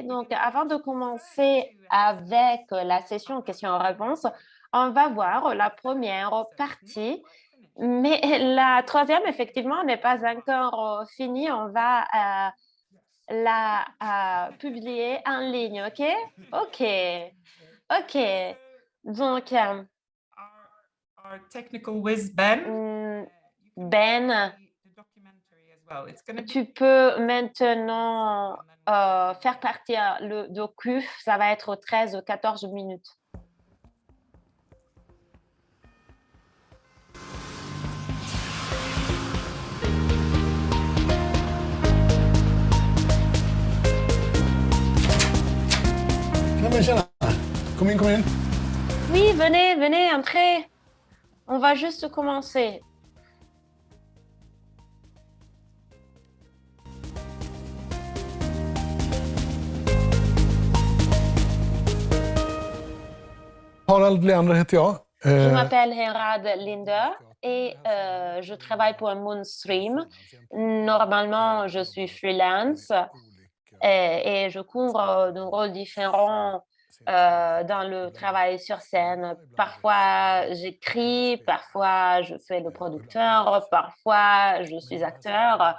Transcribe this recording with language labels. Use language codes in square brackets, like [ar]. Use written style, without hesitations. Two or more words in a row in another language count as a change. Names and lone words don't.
[fr] Donc, avant de commencer avec la session questions-réponses, on va voir la première partie, mais la troisième, effectivement, n'est pas encore finie. On va la publier en ligne, OK? OK. Donc, [en] Our technical whiz, Ben. Ben, The documentary as well. It's going to be [fr] tu peux maintenant faire partir le docu. Ça va être 13 ou 14 minutes. [sv] Ja, men tjena. Kom in, kom in. [fr] Oui, venez, entrez. On va juste commencer. [sv] Harald Leander heter jag. [fr] Je m'appelle Herad Linder et je travaille pour Moonstream. Normalement, je suis freelance et je couvre de rôles différents dans le travail sur scène. Parfois, j'écris, parfois, je fais le producteur, parfois, je suis acteur.